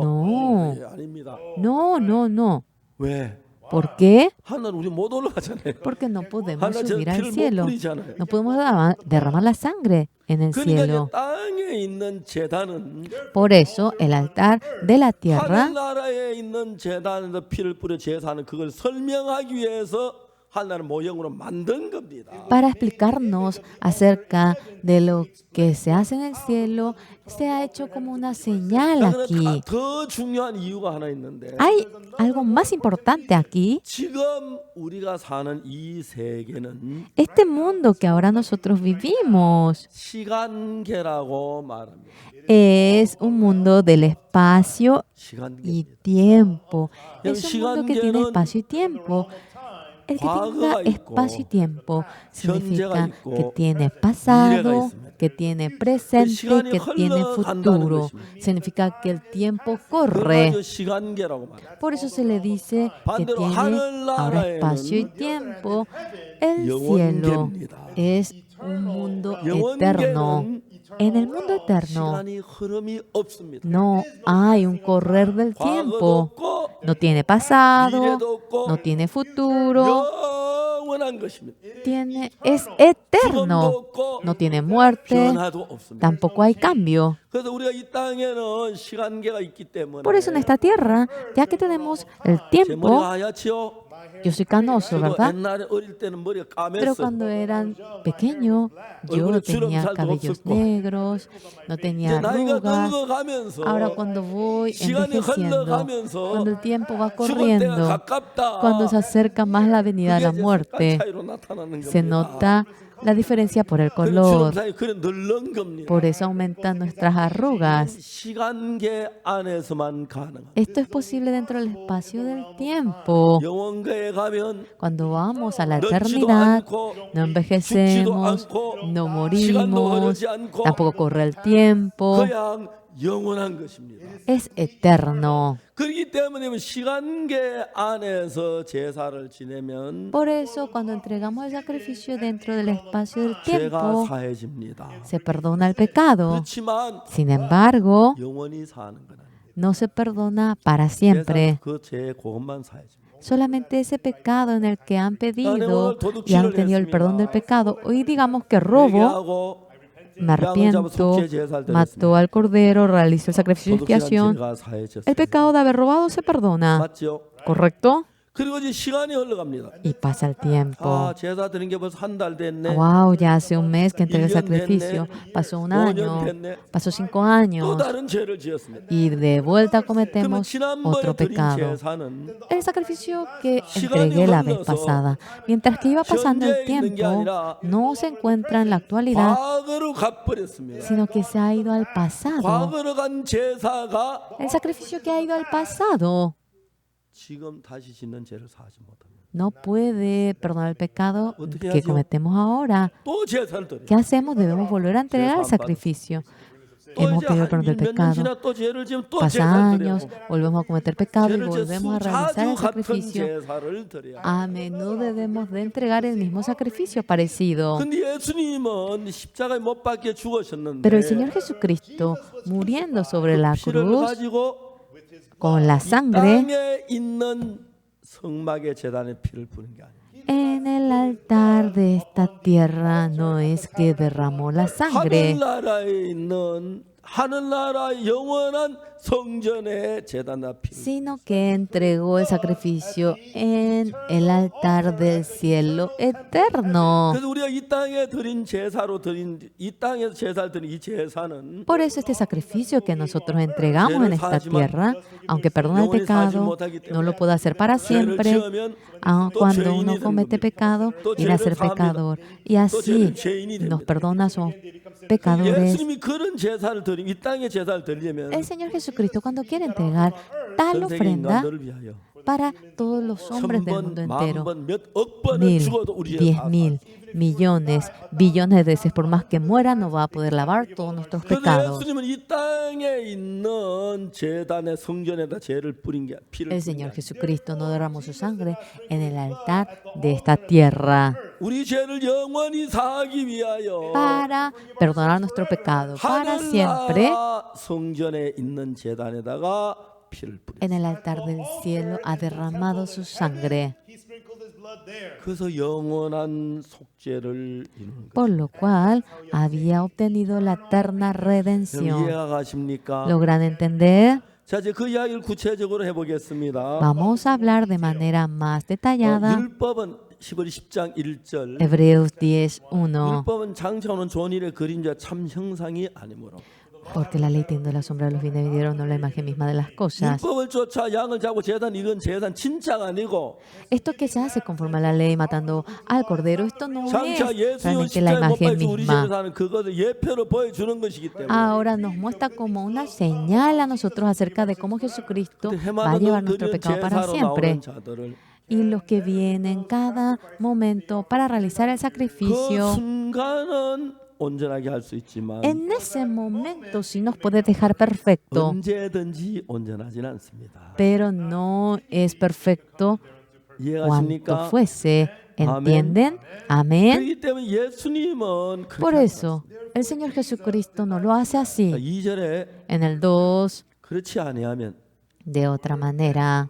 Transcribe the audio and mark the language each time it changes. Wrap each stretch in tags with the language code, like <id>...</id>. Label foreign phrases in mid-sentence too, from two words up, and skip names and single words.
<es>No.</es> <ko>네, 아닙니다.</ko> <es>No, no, no.</es> <ko>왜?</ko> <es>¿Por qué?</es> <ko>하늘 우리 못 올라가잖아요.</ko> <es>Porque no podemos</es> <ko>하늘 저</ko> <es>subir al</es> <ko>피를 못</ko> <es>cielo.</es> <ko>뿌리잖아요.</ko> <es>No podemos derramar la sangre en el</es> <ko>그러니까 이제</ko> <es>cielo.</es> <ko>땅에 있는 제단은</ko> <es>Por eso el altar de la tierra,</es> <ko>하늘나라에 있는 제단에서 피를 뿌려 제사하는 그걸 설명하기 위해서 하나님 모형으로 만든 겁니다.</ko> <es>para explicarnos acerca de lo que se hace en el cielo, se ha hecho como una señal aquí.</es> <ko>더 중요한 이유가 하나 있는데</ko> <es>Hay algo más importante aquí.</es> <ko>지금 우리가 사는 이 세계는</ko> <es>Este mundo que ahora nosotros vivimos</es> <ko>시간계라고 말합니다.</ko> <es>es un mundo del espacio</es> <ko>시간계.</ko> <es>y tiempo.</es> <ko>여러분,</ko> <es>Es un mundo que tiene</es> <ko>시간계는</ko> <es>espacio y tiempo. El que tenga</es> <ko>과거가</ko> <es>espacio y</es> <ko>있고,</ko> <es>tiempo significa</es> <ko>현재가 있고,</ko> <es>que tiene</es> <ko>미래가</ko> <es>pasado,</es> <ko>있습니다.</ko> <es>que tiene presente,</es> <ko>시간이</ko> <es>que tiene</es> <ko>흘러간다는</ko> <es>futuro.</es> <ko>것입니다.</ko> <es>Significa que el tiempo</es> <ko>그걸</ko> <es>corre.</es> <ko>가지고 시간계라고 말합니다.</ko> <es>Por eso se le dice que</es> <ko>반대로</ko> <es>tiene ahora</es> <ko>하늘나라에는</ko> <es>espacio y tiempo. El cielo</es> <ko>영원계입니다.</ko> <es>es un mundo eterno.</es> <ko>영원계는</ko> <es>En el mundo eterno</es> <ko>시간이 흐름이 없습니다.</ko> <es>no hay un correr del</es> <ko>과거도</ko> <es>tiempo.</es> <ko>없고</ko> <es>No tiene pasado,</es> <ko>미래도 없고</ko> <es>no tiene futuro,</es> <ko>영원한 것입니다.</ko> <es>es</es> <ko>죽음도</ko> <es>eterno.</es> <ko>없고</ko> <es>No tiene muerte,</es> <ko>변화도 없습니다.</ko> <es>tampoco hay cambio.</es> <ko>그래서 우리가 이 땅에는 시간계가 있기 때문에</ko> <es>Por eso en esta tierra, ya que tenemos el</es> <ko>제</ko> <es>tiempo,</es> <ko>머리가 하얗지요.</ko> <es>yo soy canoso,</es> <ko>저도</ko> <es>¿verdad?</es> <ko>옛날에 어릴 때는 머리가</ko> <es>Pero</es> <ko>까맸어요.</ko> <es>cuando eran pequeño, yo no tenía cabellos negros, no tenía</es> <ko>이제 나이가</ko> <es>arrugas.</es> <ko>늙어가면서</ko> <es>Ahora cuando voy</es> <ko>시간이</ko> <es>envejeciendo,</es> <ko>흘러가면서</ko> <es>cuando el tiempo va</es> <ko>죽을 때가</ko> <es>corriendo,</es> <ko>가깝다.</ko> <es>cuando se acerca más la venida de la</es> <ko>그게 이제</ko> <es>muerte,</es> <ko>색깔 차이로 나타나는</ko> <es>se</es> <ko>겁니다.</ko> <es>nota la diferencia por el</es> <ko>그래,</ko> <es>color.</es> <ko>주름 사이 그래 늙는 겁니다.</ko> <es>Por eso aumentan nuestras arrugas.</es> <ko>시간계 안에서만 가능합니다.</ko> <es>Esto es posible dentro del espacio del tiempo.</es> <ko>영원가에 가면</ko> <es>Cuando vamos a la</es> <ko>늙지도</ko> <es>eternidad,</es> <ko>않고</ko> <es>no</es> <ko>죽지도</ko> <es>envejecemos,</es> <ko>않고</ko> <es>no</es> <ko>시간도</ko> <es>morimos,</es> <ko>흐르지 않고</ko> <es>tampoco corre el tiempo,</es> <ko>그냥 영원한 것입니다.</ko> <es>es eterno.</es> <ko>그렇기 때문에 시간계 안에서 제사를 지내면</ko> <es>Por eso, cuando entregamos el sacrificio dentro del espacio del</es> <ko>죄가</ko> <es>tiempo,</es> <ko>사해집니다.</ko> <es>se perdona el pecado.</es> <ko>그렇지만</ko> <es>Sin embargo,</es> <ko>영원히 사는 건 아닙니다.</ko> <es>no se perdona para siempre.</es> <ko>그죄 그것만 사해집니다.</ko> <es>Solamente ese pecado en el que han pedido y han tenido el perdón del pecado. Hoy digamos que robo,</es> <ko>회개하고</ko> <es>me arrepiento, mató al cordero, realizó el sacrificio de expiación.</es> <ko>죄가 사해졌어요.</ko> <es>El pecado de haber robado se perdona,</es> <ko>맞죠?</ko> <es>¿correcto?</es> <ko>그리고 이제 시간이 흘러갑니다.</ko> <es>Y pasa el tiempo.</es> <ko>제사 드린 게 벌써 한 달 됐네.</ko> <es>Wow, ya hace un mes que entregué el sacrificio. Pasó un año, pasó 5</es> <ko>또</ko> <es>años.</es> <ko>다른 죄를 지었습니다.</ko> <es>Y de vuelta</es> <ko>그러면</ko> <es>cometemos</es> <ko>지난번에</ko> <es>otro</es> <ko>드린</ko> <es>pecado.</es> <ko>제사는</ko> <es>El sacrificio que entregué la vez pasada, mientras que iba pasando el tiempo, no se encuentra en la actualidad,</es> <ko>과거로 가버렸습니다.</ko> <es>sino que se ha ido al pasado.</es> <ko>과거로 간 제사가</ko> <es>El sacrificio que ha ido al pasado</es> <ko>지금 다시 짓는 죄를 사하지 못합니다.</ko> <es>no puede perdonar el pecado que cometemos ahora.</es> <ko>또 제사를 드려요.</ko> <es>¿Qué hacemos? Debemos volver a entregar el sacrificio.</es> <ko>또</ko> <es>Hemos</es> <ko>이제</ko> <es>pedido el perdón del</es> <ko>몇 년</ko> <es>pecado.</es> <ko>지나 또 죄를 지으면 또</ko> <es>Pasa</es> <ko>제사를 드려요.</ko> <es>años, volvemos a cometer pecado y</es> <ko>죄를</ko> <es>volvemos a</es> <ko>지어</ko> <es>realizar</es> <ko>자주</ko> <es>el</es> <ko>같은</ko> <es>sacrificio.</es> <ko>제사를 드려요.</ko> <es>A menudo debemos de entregar el mismo sacrificio parecido.</es> <ko>근데 예수님은 십자가에 못 박혀 죽으셨는데</ko> <es>Pero el Señor Jesucristo, muriendo sobre la</es> <ko>피를</ko> <es>cruz,</es> <ko>가지고</ko> <es>con la sangre,</es> <ko>땅에 있는 성막의 제단에 피를 뿌린 게 아닙니다.</ko> <es>En el altar de esta tierra no es que derramó la sangre,</es> <ko>하늘나라에 있는 하늘나라 영원한 성전의 제단에 피를.</ko> <es>sino que entregó el sacrificio en el altar del cielo eterno.</es> <ko>그래서 우리가 이 땅에 드린 제사로 드린 이 땅에서 제사를 드린 이 제사는</ko> <es>Por eso este sacrificio que nosotros entregamos en esta tierra, aunque perdona el pecado, no lo puede hacer para</es> <ko>죄를</ko> <es>siempre.</es> <ko>지으면</ko> <es>Cuando uno comete pecado, viene a ser pecador. Y así nos perdona, somos pecadores.</es> <ko>예수님이 그런 제사를 드림 이 땅에 제사를 드리려면</ko> <es>El Señor Jesucristo, cuando quiere entregar tal</es> <ko>전 세계</ko> <es>ofrenda</es> <ko>인간들을 위하여</ko> <es>para todos los hombres del</es> <ko>1000번,</ko> <es>mundo entero,</es> <ko>10,000번, 몇억 번을</ko> <es>1000,</es> <ko>죽어도 우리 죄를 다</ko> <es>10,000, millones, billones de veces, por más que muera, no va a poder lavar todos nuestros</es> <ko>그래서</ko> <es>pecados.</es> <ko>예수님은 이 땅에 있는 제단의 성전에다 죄를 뿌린 게 피를</ko> <es>El</es> <ko>뿌린 게</ko> <es>Señor</es> <ko>아니에요.</ko> <es>Jesucristo no derramó su sangre en el altar de esta tierra</es> <ko>우리 죄를 영원히 사하기 위하여</ko> <es>para perdonar nuestro pecado para siempre.</es> <ko>하늘나라 성전에 있는 제단에다가 피를 뿌린.</ko> <es>En el altar del cielo ha derramado su sangre,</es> <en>He sprinkled his blood there.</en> <ko>그래서 영원한 속죄를 이루는 거예요.</ko> <es>por lo cual había obtenido la eterna</es> <ko>여러분</ko> <es>redención.</es> <ko>이해가 가십니까?</ko> <es>¿Logran entender?</es> <ko>자, 이제 그 이야기를 구체적으로 해보겠습니다.</ko> <es>Vamos a hablar de manera más detallada.</es> <ko>율법은 10장 1절.</ko> <es>Hebreos 10:1.</es> <ko>율법은 장차오는 좋은 일의 그림자 참 형상이 아니므로.</ko> <es>Porque la ley tiende la sombra de los bienes venideros, no la imagen misma de las cosas.</es> <ko>율법을 쫓아 양을 잡고 제단 이건 제단 진짜가 아니고</ko> <es>Esto que se hace conforme a la ley, matando al cordero, esto no</es> <ko>장차</ko> <es>es</es> <ko>예수</ko> <es>realmente la</es> <ko>십자가에 못</ko> <es>imagen</es> <ko>박혀 우리</ko> <es>misma.</es> <ko>죄를 사는 그것을 예표로 보여주는 것이기 때문에</ko> <es>Ahora nos muestra como una señal a nosotros acerca de cómo Jesucristo va a llevar nuestro pecado para</es> <ko>제사로</ko> <es>siempre.</es> <ko>나오는 자들을</ko> <es>Y los que vienen cada momento para realizar el</es> <ko>그</ko> <es>sacrificio,</es> <ko>순간은 온전하게 할 수 있지만</ko> <es>en ese momento sí nos puede dejar perfecto,</es> <ko>언제든지 온전하지는 않습니다.</ko> <es>pero no es perfecto cuanto</es> <ko>이해가십니까?</ko> <es>fuese. ¿Entienden? Amén.</es> <ko>그렇기 때문에 예수님은</ko> <es>Por eso, el Señor Jesucristo no lo hace así.</es> <ko>2절에</ko> <es>En el 2,</es> <ko>그렇지 아니하면</ko> <es>de otra manera.</es>